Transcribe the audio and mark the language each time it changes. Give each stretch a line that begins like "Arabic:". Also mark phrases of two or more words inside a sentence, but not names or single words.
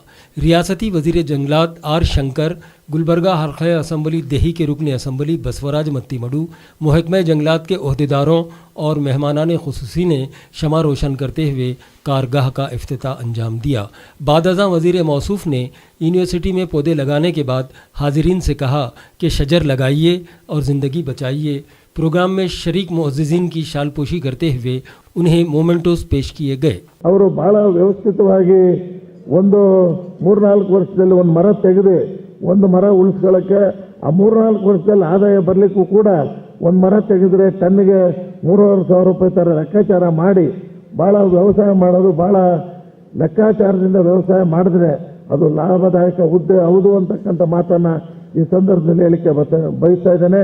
Urdu: ریاستی وزیر جنگلات R شنکر، گلبرگہ حلقہ اسمبلی دیہی کے رکن اسمبلی بسوراج متی مڈو، محکمہ جنگلات کے عہدیداروں اور مہمانان خصوصی نے شمع روشن کرتے ہوئے کارگاہ کا افتتاح انجام دیا. بعدازاں وزیر موصوف نے یونیورسٹی میں پودے لگانے کے بعد حاضرین سے کہا کہ شجر لگائیے اور زندگی بچائیے. پروگرام میں شریک معززین کی شال پوشی کرتے ہوئے انہیں مومینٹوس پیش کیے گئے.
Kannada: ಅವರು ಬಹಳ ವ್ಯವಸ್ಥಿತವಾಗಿ ಒಂದು 3-4 ವರ್ಷದಲ್ಲಿ ಒಂದು ಮರ ತೆಗೆದು ಒಂದು ಮರ ಉಳಿಸ್ಕೊಳ್ಳೋಕ್ಕೆ ಆ 3-4 ವರ್ಷದಲ್ಲಿ ಆದಾಯ ಬರಲಿಕ್ಕೂ ಕೂಡ ಒಂದು ಮರ ತೆಗೆದ್ರೆ ಟನ್ನಿಗೆ 3,500 ರೂಪಾಯಿ ತರ ಲೆಕ್ಕಾಚಾರ ಮಾಡಿ ಬಹಳ ವ್ಯವಸಾಯ ಮಾಡೋದು, ಬಹಳ ಲೆಕ್ಕಾಚಾರದಿಂದ ವ್ಯವಸಾಯ ಮಾಡಿದ್ರೆ ಅದು ಲಾಭದಾಯಕ ಹುದ್ದೆ ಹೌದು ಅಂತಕ್ಕಂಥ ಮಾತನ್ನ ಈ ಸಂದರ್ಭದಲ್ಲಿ ಹೇಳಿಕೆ ಬಯಸ್ತಾ ಇದ್ದೇನೆ।